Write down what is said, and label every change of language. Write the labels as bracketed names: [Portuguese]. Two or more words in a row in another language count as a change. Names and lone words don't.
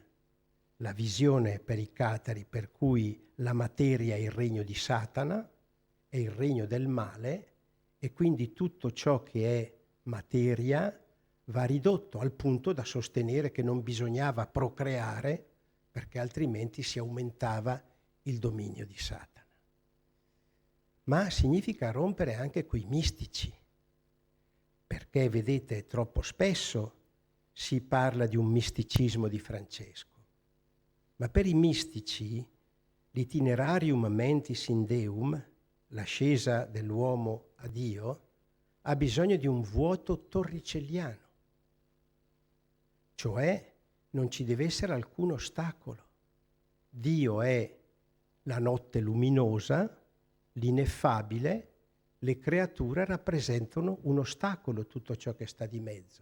[Italian] la visione per i catari per cui la materia è il regno di Satana, è il regno del male, e quindi tutto ciò che è materia va ridotto al punto da sostenere che non bisognava procreare perché altrimenti si aumentava il dominio di Satana. Ma significa rompere anche quei mistici, perché vedete troppo spesso si parla di un misticismo di Francesco, ma per i mistici l' [Latin] itinerarium mentis in Deum, [Italian] l'ascesa dell'uomo a Dio, ha bisogno di un vuoto torricelliano, cioè non ci deve essere alcun ostacolo. Dio è la notte luminosa, l'ineffabile, le creature rappresentano un ostacolo, tutto ciò che sta di mezzo.